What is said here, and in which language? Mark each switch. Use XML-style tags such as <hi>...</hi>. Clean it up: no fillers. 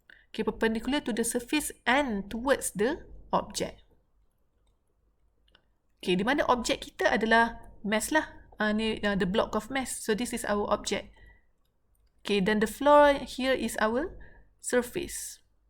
<en>Okay, perpendicular to the surface and towards the object.</en> <ms>Okay, di mana objek kita adalah mass lah.</ms> <en>Ni the block of mass. So, this is our object. Okay, then the floor here is our surface.</en>